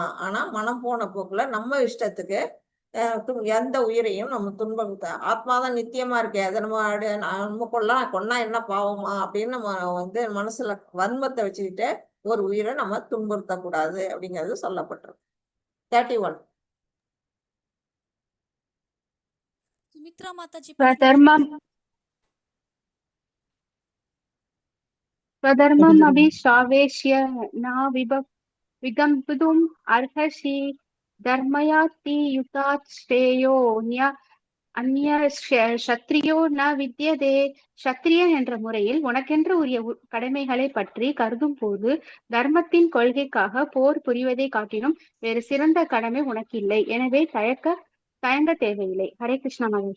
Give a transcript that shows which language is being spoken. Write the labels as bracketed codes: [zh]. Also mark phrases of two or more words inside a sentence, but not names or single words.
[ta] ஆனா மனம் போன போக்குல நம்ம இஷ்டத்துக்கு எந்த உயிரையும் நம்ம துன்பம் ஆத்மாதான் நித்தியமா இருக்கே, அதை நம்ம கொன்னா என்ன பாவமா அப்படின்னு நம்ம வந்து மனசுல வன்மத்தை வச்சுக்கிட்டு ஒரு உயிரை நம்ம துன்புறுத்தக்கூடாது அப்படிங்கிறது சொல்லப்பட்டிருக்கு. 31 சுமித்ரா மாதாஜி [sa] स्वधर्मम् अभिश्रावेश्य न विगम्पतुम् अर्हसि धर्मयाति युतात् श्रेयो अन्य क्षत्रियो न विद्यते. [ta] சத்திரியன் என்ற முறையில் உனக்கென்று உரிய கடமைகளை பற்றி கருதும் போது தர்மத்தின் கொள்கைக்காக போர் புரிவதை காட்டிலும் வேறு சிறந்த கடமை உனக்கு இல்லை. எனவே தயங்க தேவையில்லை. ஹரே கிருஷ்ணா மாதாஜி.